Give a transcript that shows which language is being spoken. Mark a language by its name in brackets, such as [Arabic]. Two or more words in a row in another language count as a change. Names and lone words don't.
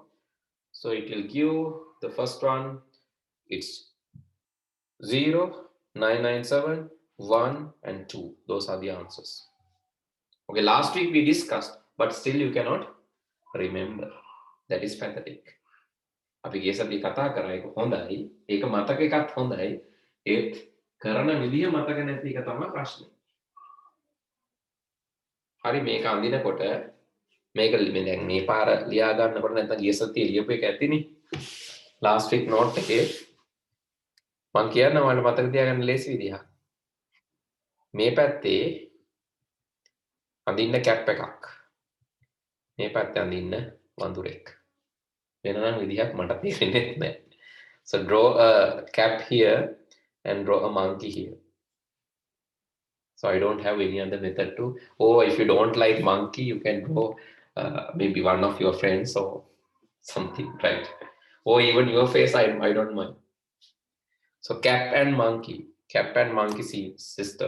[English] So it will give the first one, it's 0, 997, 1, and 2. Those are the answers. Okay, last week we discussed, but still you cannot remember. That is pathetic. [Sinhala] අපි ගිය සතියේ කතා කරා ඒක හොඳයි. ඒක මතක එකත් හොඳයි. ඒත් කරන විදිය මතක නැති එක තමයි ප්‍රශ්නේ. හරි මේක අඳිනකොට මේක දැන් මේ පාර ලියා ගන්නකොට නැත්නම් ගිය සතියේ ලියපු එක ඇතිනේ. [English] last week note [Sinhala] එකේ මම කියනවා ඔයාලට මතක තියාගන්න ලේසි විදිහක්. මේ පැත්තේ අඳින්න කැප් එකක්. මේ පැත්තේ අඳින්න වඳුරෙක්. වෙන නම් විදිහක් මට තේරෙන්නේ නැහැ. [English] So draw a cap here and draw a monkey here. So I don't have any other method to. Or if you don't like monkey, you can draw maybe one of your friends or something, right? Or even your face, I don't mind. So cap and monkey system.